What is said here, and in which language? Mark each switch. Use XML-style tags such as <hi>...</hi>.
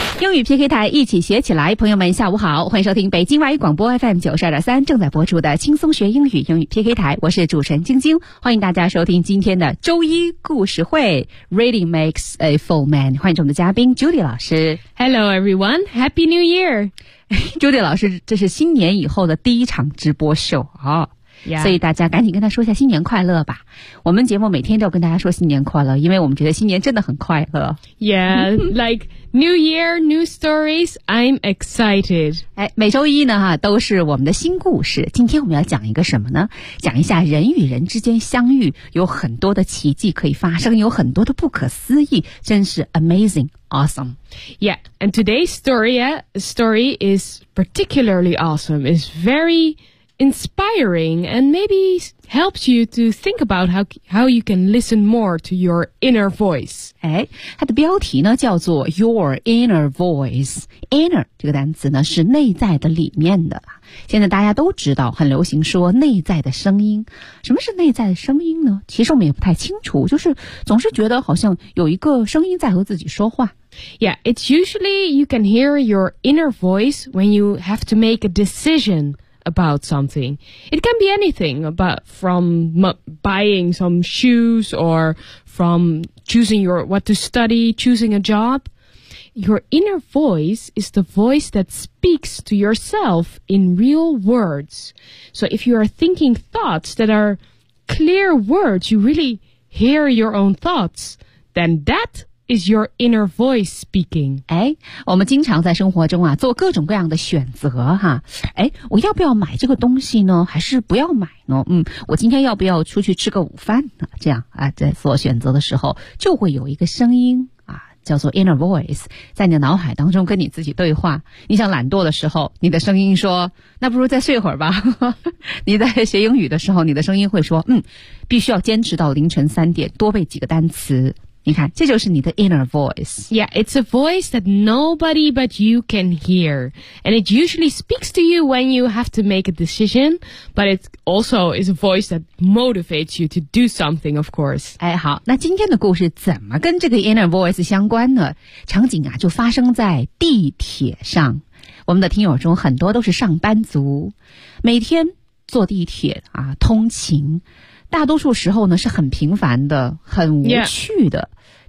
<zh>英语 PK 台一起学起来，朋友们下午好，欢迎收听北京外语广播 FM 92.3正在播出的轻松学英语英语 PK 台，我是主持人晶晶，欢迎大家收听今天的周一故事会</zh> <en>Reading makes a full man，</en> <zh>欢迎我们的嘉宾 Judy 老师。</zh> <en>Hello everyone, Happy New Year!</en> <zh>Judy 老师，这是新年以后的第一场直播秀啊。</zh> <en>Yeah.</en> <zh>所以大家赶紧跟他说一下新年快乐吧。我们节目每天都要跟大家说新年快乐，因为我们觉得新年真的很快乐。</zh> <en>Yeah, like New Year, New Stories, I'm excited.</en> <zh>哎，每周一呢，都是我们的新故事。今天我们要讲一个什么呢？讲一下人与人之间相遇，有很多的奇迹可以发生，有很多的不可思议，真是</zh> <en>amazing, awesome. Yeah, and today's story is particularly awesome. It's very... inspiring and maybe helps you to think about how you can listen more to your inner voice.</en> <zh>哎，它的标题呢叫做</zh> <en>Your Inner Voice.</en> <zh>Inner 这个单词呢是内在的、里面的。现在大家都知道很流行说内在的声音。什么是内在的声音呢？其实我们也不太清楚，就是总是觉得好像有一个声音在和自己说话。</zh> <en>Yeah, it's usually you can hear your inner voice when you have to make a decisionabout something. It can be anything, but from buying some shoes or from choosing what to study, choosing a job. Your inner voice is the voice that speaks to yourself in real words. So if you are thinking thoughts that are clear words, you really hear your own thoughts, then thatIs your inner voice speaking?</en> <zh>哎，我们经常在生活中啊做各种各样的选择哈。哎，我要不要买这个东西呢？还是不要买呢？我今天要不要出去吃个午饭呢？这样啊，在做选择的时候，就会有一个声音啊，叫做 inner voice， 在你的脑海当中跟你自己对话。你想懒惰的时候，你的声音说：“那不如再睡会儿吧。 ”你在学英语的时候，你的声音会说：“必须要坚持到凌晨三点，多背几个单词。” 你看，这就是你的 inner voice.</zh> <en>Yeah, it's a voice that nobody but you can hear. And it usually speaks to you when you have to make a decision, but it also is a voice that motivates you to do something, of course.</en> <zh>哎，好，那今天的故事怎么跟这个 inner voice 相关呢？场景啊，就发生在地铁上。我们的听友中很多都是上班族，每天坐地铁啊，通勤。大多数时候呢是很平凡的，很无趣的、</zh> <en>yeah.</en>